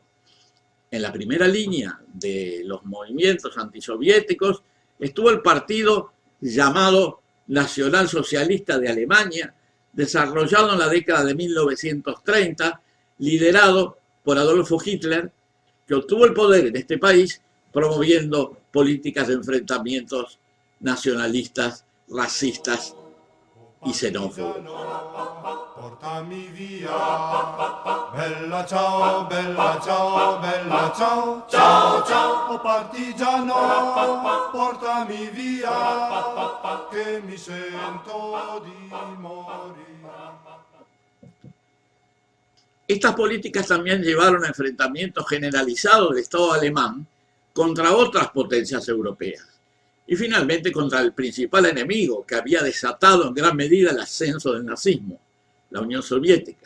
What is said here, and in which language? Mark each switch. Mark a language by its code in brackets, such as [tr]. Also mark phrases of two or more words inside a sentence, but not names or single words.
[es] En la primera línea de los movimientos antisoviéticos estuvo el partido llamado Nacional Socialista de Alemania, desarrollado en la década de 1930, liderado por Adolfo Hitler, que obtuvo el poder en este país promoviendo políticas de enfrentamientos nacionalistas, racistas y xenófobos. [it] Portami via, bella ciao, bella ciao, bella ciao, ciao, ciao, oh partigiano, portami via, che mi sento di morir. [es] Estas políticas también llevaron a enfrentamientos generalizados del Estado alemán contra otras potencias europeas y finalmente contra el principal enemigo que había desatado en gran medida el ascenso del nazismo, la Unión Soviética.